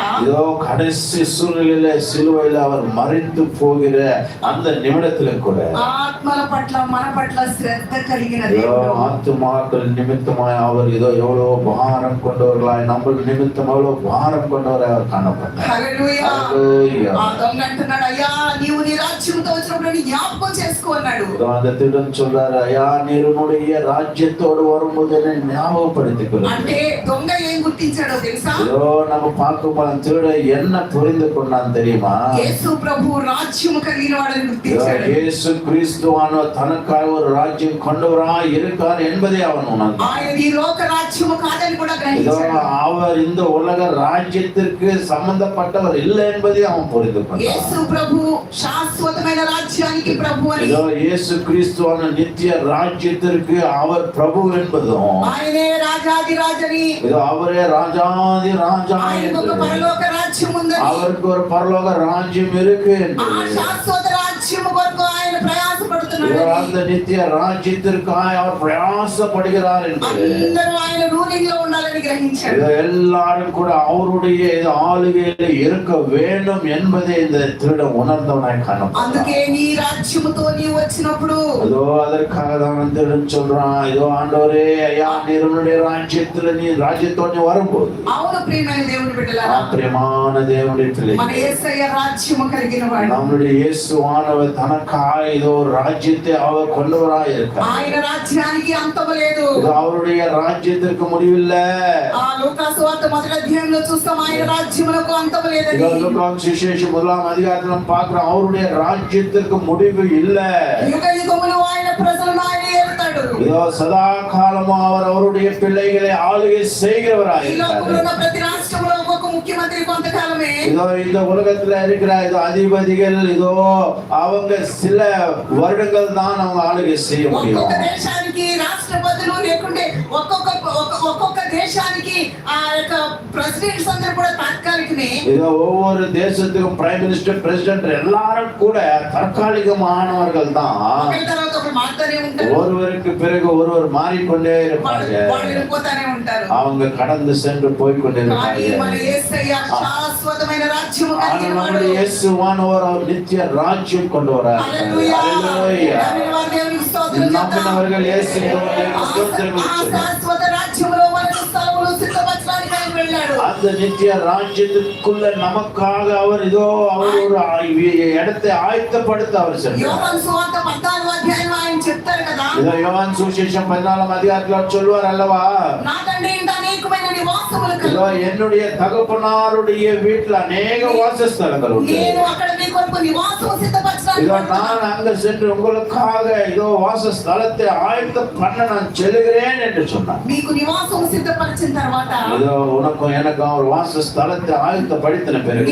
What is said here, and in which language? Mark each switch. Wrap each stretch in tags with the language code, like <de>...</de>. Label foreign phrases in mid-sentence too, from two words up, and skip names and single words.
<ta>ஏதோ கடைசி சூழ்நிலையில சிலுவையில அவர் மறித்து போகிற அந்த நிமிடத்துல கூட</ta> <te>ఆత్మల పట్ల మన పట్ల శ్రద్ధ కలిగిన</te> <ta>ஏதோ</ta> <te>దేవుడు.</te> <ta>ஆத்துமாக்கள் நிமித்தமாய் அவர் ஏதோ எவ்வளவு பாரம் கொண்டவர்களாய் நம்ம நிமித்தம் எவ்வளவு பாரம் கொண்டவராய் அவர் காணப்பட்டார்.</ta> <te>హల్లెలూయా.</te> <ta>ஹல்லேலூயா.</ta> <te>ఆ దొంగ అంటున్నాడు, అయ్యా నీవు నీ రాజ్యంతో వచ్చినప్పుడు నీ జ్ఞాపకం చేసుకో అన్నాడు.</te> <ta>ஏதோ அந்த திருடன் சொல்றாரு, ஐயா நீருடைய ராஜ்யத்தோடு வரும்போது என்னை ஞாபகப்படுத்திக் கொள்ளுங்கள்.</ta> <te>అంటే దొంగ ఏం గుర్తించాడో తెలుసా?</te> <ta>ஏதோ நம்ம பார்க்கும் திருட என்ன புரிந்து கொண்டான் தெரியுமா?</ta> <te>యేసు ప్రభు రాజ్యము కలిగిన వాడని</te> <ta>ஏதோ</ta> <te>గుర్తించాడు.</te> <ta>இயேசு கிறிஸ்துவானவர் தனக்காக ஒரு ராஜ்யம் கொண்டவராய் இருக்கார் என்பதை அவன் உணர்ந்தான்.</ta> <te>ఆయన ఈ లోక రాజ్యము కాదని కూడా</te> <ta>ஏதோ</ta> <te>గ్రహించాడు.</te> <ta>அவர் இந்த உலக ராஜ்யத்திற்கு சம்பந்தப்பட்டவர் இல்லை என்பதை அவன் புரிந்து கொண்டான்.</ta> <te>యేసు ప్రభు శాశ్వతమైన రాజ్యానికి ప్రభు అని.</te> <ta>ஏதோ இயேசு கிறிஸ்துவான நித்திய ராஜ்யத்திற்கு அவர் பிரபு என்பதும்</ta> <te>ఆయనే రాజాది రాజని.</te> <ta>ஏதோ அவரே ராஜாதி ராஜா</ta> <te>ఆయనకు ఒక</te> <ta>என்று</ta> <te>పరలోక రాజ్యం ఉందని.</te> <ta>அவருக்கு ஒரு பரலோக ராஜ்யம் இருக்கு</ta> <te>ఆ</te> <ta>என்று</ta> <te>శాశ్వత రాజ్యము కొరకు ఆయన ప్రయాసపడుతున్నాడు.</te> <ta>ஏதோ அந்த நித்திய ராஜ்யத்திற்காக அவர் பிரயாசப்படுகிறார் என்று</ta> <te>అందరూ ఆయన రూలింగ్ లో ఉండాలని గ్రహించాడు.</te> <ta>ஏதோ எல்லாரும் கூட அவருடைய இது ஆளுகையில இருக்க வேண்டும் என்பதை இந்த திருடன் உணர்ந்தவனாய் காணப்பட்டான்.</ta> <te>అందుకే నీ రాజ్యముతో నీవు వచ్చినప్పుడు</te> <ta>ஏதோ அதற்காக தான் திருடன் சொல்றான், ஏதோ ஆண்டவரே ஐயா நீருடைய ராஜ்யத்துல நீ ராஜ்யத்தோடு வரும்போது</ta> <te>అవును ప్రియమైన దేవుని బిడ్డలారా,</te> <ta>பிரியமான தேவனுடைய பிள்ளை</ta> <te>మన యేసయ్య రాజ్యము కలిగిన వాడు.</te> <ta>நம்முடைய இயேசுவானவர் தனக்காக ஏதோ ஒரு ராஜ்யத்தை அவர் கொண்டவராய் இருக்கார்.</ta> <te>ఆయన రాజ్యానికి అంతము లేదు.</te> <ta>இது அவருடைய ராஜ்யத்திற்கு முடிவில்லை.</ta> <te>ఆ లూకాసు వార్త మొదటి అధ్యాయంలో చూస్తాం, ఆయన రాజ్యములకు అంతము లేదని.</te> <ta>லூக்காஸ் சுவிசேஷம் 1ஆம் அதிகாரத்துல நம்ம பார்க்கிறோம், அவருடைய ராஜ்யத்திற்கு முடிவு இல்லை.</ta> <te>యుగ యుగములు ఆయన ప్రజలను ఆయన ఏలుతాడు.</te> <ta>இதோ சதா காலமும் அவர் அவருடைய பிள்ளைகளை ஆளுகை செய்கிறவராய்</ta> <te>ఈ లోకంలో</te> <ta>இருக்கிறார்.</ta> <te>ఉన్న ప్రతి రాష్ట్రంలో ఒక్కొక్క ముఖ్యమంత్రి కొంతకాలమే.</te> <ta>இதோ இந்த உலகத்துல இருக்கிற இதோ அதிபதிகள் இதோ அவங்க சில வருடங்கள் தான் அவங்க ஆளுகை செய்ய முடியும்.</ta> <te>ఒక్కొక్క దేశానికి రాష్ట్రపతులు లేకుంటే ఒక్కొక్క దేశానికి ఆ యొక్క ప్రెసిడెంట్స్ అందరూ కూడా తాత్కాలికమే.</te> <ta>இதோ ஒவ்வொரு தேசத்துக்கும்</ta> <en>prime minister president</en> <ta>எல்லாரும் கூட தற்காலிகமானவர்கள் தான்.</ta> <te>ఒకరి తర్వాత ఒకరు మారుతూనే ఉంటారు.</te> <ta>ஒருவருக்கு பிறகு ஒருவர் மாறிக்கொண்டே இருப்பாங்க.</ta> <te>వాళ్ళు వెళ్ళిపోతానే ఉంటారు.</te> <ta>அவங்க கடந்து சென்று போய்க்கொண்டே</ta> <te>కానీ</te> <ta>இருப்பாங்க.</ta> <te>మన యేసయ్య శాశ్వతమైన రాజ్యము కలిగిన వాడు.</te> <ta>நம்முடைய இயேசுவானவர் அவர் நித்திய ராஜ்யம் கொண்டு வரார்.</ta> <te>హల్లెలూయా.</te> <ta>ஹalleluya.</ta> <te>నమ్మినవారు దేవునికి స్తోత్రం చేద్దాం.</te> <ta>நம்பினவர்கள் இயேசுவுக்கு ஸ்தோத்திரம்</ta> <te>ఆ</te> <ta>செய்யுங்கள்.</ta> <te>శాశ్వత రాజ్యములో మనకు స్థలములు సిద్ధపరచడానికి ఆయన వెళ్ళాడు.</te> <ta>அந்த நித்திய ராஜ்யத்துக்குள்ள நமக்காக அவர் இதோ அவர் ஒரு இடத்தை ஆயத்தப்படுத்த அவர் சென்றார்.</ta> <te>యోహాను సువార్త 14వ అధ్యాయంలో ఆయన చెప్తారు కదా,</te> <ta>இதோ யோவான் சுவிசேஷம் 14ஆம் அதிகாரத்தில் சொல்வார் அல்லவா,</ta> <te>నా తండ్రి ఇంట అనేకమైన నివాసములు</te> <ta>இதோ</ta> <te>కలవు.</te> <ta>என்னுடைய தகப்பனாருடைய வீட்டுல அநேக வாசஸ்தலங்கள் உண்டு.</ta> <te>నేను అక్కడ మీ కొరకు నివాసము సిద్ధపరచడానికి</te> <ta>இதோ</ta> <te>వెళ్తున్నాను.</te> <ta>நான் அங்க சென்று உங்களுக்காக இதோ வாசஸ்தலத்தை ஆயத்தம் பண்ண நான் செல்கிறேன் என்று சொன்னார்.</ta> <te>మీకు నివాసము సిద్ధపరిచిన తర్వాత</te> <ta>இதோ உனக்கும் எனக்கும் ஒரு வாசஸ்தலத்தை ஆயத்தப்படுத்தின பிறகு</ta>